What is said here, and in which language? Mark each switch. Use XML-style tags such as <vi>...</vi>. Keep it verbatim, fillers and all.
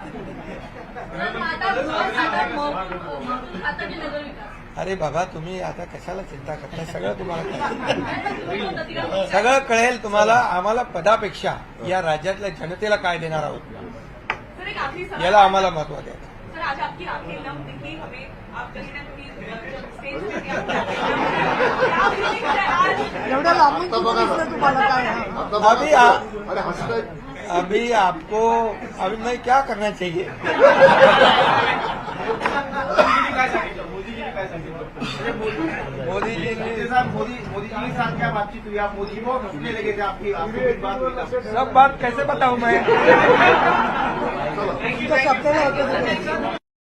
<mr>Sir, आता आता मग आता मी नगर विकास अरे बाबा, तुम्ही आता कशाला चिंता करताय? सगळं तुम्हाला कळेल. आता सगळं कळेल तुम्हाला. आम्हाला पदापेक्षा या राज्यातल्या जनतेला काय देणार आहोत</mr> <hi>सर, एक आखिरी सवाल.</hi> <mr>याला आम्हाला महत्व द्यायचं.</mr> <hi>सर, आज आपकी आंखें नम दिखी हमें, आप कहीं ना कहीं जब स्टेज पे थे, आपकी आंखें नम दिखी. आप देखिए, आज</hi> <mr>एवढ्या लांबून आता कुठं बघा ना. दिसलं तुम्हाला काय? हा. आता बघा</mr> <hi>अभी ना. आ-</hi> <mr>अरे हसताय.</mr> <hi>अभी आपको अभी मैं क्या करना चाहिए?</hi> <mr>मोदीजींनी काय सांगितलं? मोदीजींनी काय सांगितलं? अरे मोदी</mr> <hi>मोदी जी ने शिंदे साहब, मोदी मोदीजी के साथ क्या बातचीत हुई? आप मोदी जी को हंसने लगे थे, आपकी आपकी कुछ बात हुई था. सब बात कैसे बताऊं मैं?</hi> <mr>तुमच्या शब्दाला अर्थ देतो.</mr>